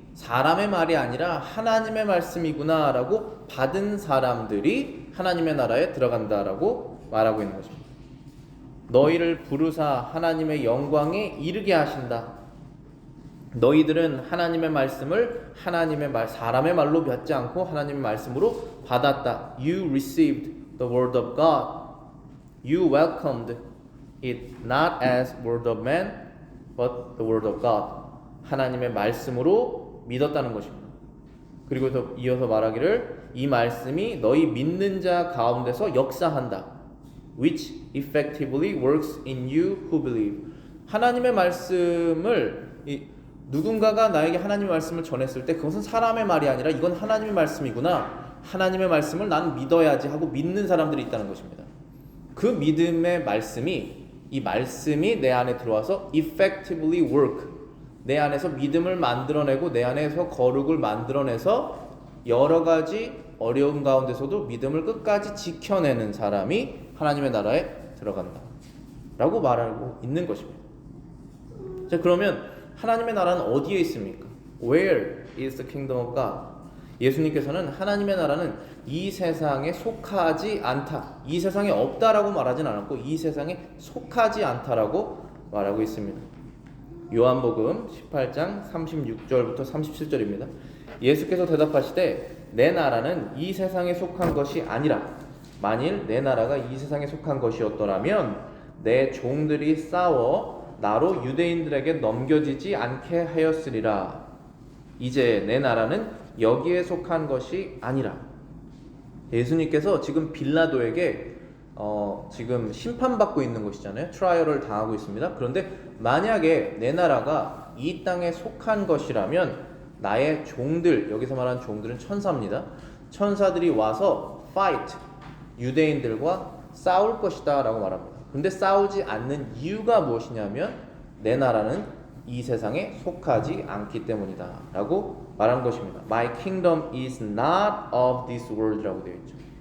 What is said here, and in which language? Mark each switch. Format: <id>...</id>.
<ko>사람의 말이 아니라 하나님의 말씀이구나라고 받은 사람들이 하나님의 나라에 들어간다라고 말하고 있는 것입니다. 너희를 부르사 하나님의 영광에 이르게 하신다. 너희들은 하나님의 말씀을 사람의 말로 받지 않고 하나님의 말씀으로 받았다.</ko> <en>You received the word of God. You welcomed it not as word of man, but the word of God.</en> <ko>하나님의 말씀으로 믿었다는 것입니다. 그리고 더 이어서 말하기를 이 말씀이 너희 믿는 자 가운데서 역사한다.</ko> <en>Which effectively works in you who believe.</en> <ko>하나님의 말씀을 누군가가 나에게 하나님의 말씀을 전했을 때 그것은 사람의 말이 아니라 이건 하나님의 말씀이구나. 하나님의 말씀을 나는 믿어야지 하고 믿는 사람들이 있다는 것입니다. 그 믿음의 말씀이 이 말씀이 내 안에 들어와서</ko> <en>effectively work.</en> <ko>내 안에서 믿음을 만들어내고 내 안에서 거룩을 만들어내서 여러 가지 어려움 가운데서도 믿음을 끝까지 지켜내는 사람이 하나님의 나라에 들어간다 라고 말하고 있는 것입니다. 자, 그러면 하나님의 나라는 어디에 있습니까?</ko> <en>Where is the kingdom of God?</en> <ko>예수님께서는 하나님의 나라는 이 세상에 속하지 않다, 이 세상에 없다라고 말하진 않았고 이 세상에 속하지 않다라고 말하고 있습니다. 요한복음 18장 36절부터 37절입니다. 예수께서 대답하시되 내 나라는 이 세상에 속한 것이 아니라 만일 내 나라가 이 세상에 속한 것이었더라면 내 종들이 싸워 나로 유대인들에게 넘겨지지 않게 하였으리라. 이제 내 나라는 여기에 속한 것이 아니라. 예수님께서 지금 빌라도에게 지금 심판받고 있는 것이잖아요. 트라이얼을 당하고 있습니다. 그런데 만약에 내 나라가 이 땅에 속한 것이라면 나의 종들, 여기서 말하는 종들은 천사입니다. 천사들이 와서 fight, 유대인들과 싸울 것이다 라고 말합니다. 근데 싸우지 않는 이유가 무엇이냐면 내 나라는 이 세상에 속하지 않기 때문이다 라고 말한 것입니다.</ko> <en>My kingdom is not of this world</en> <ko>라고 되어 있죠.</ko>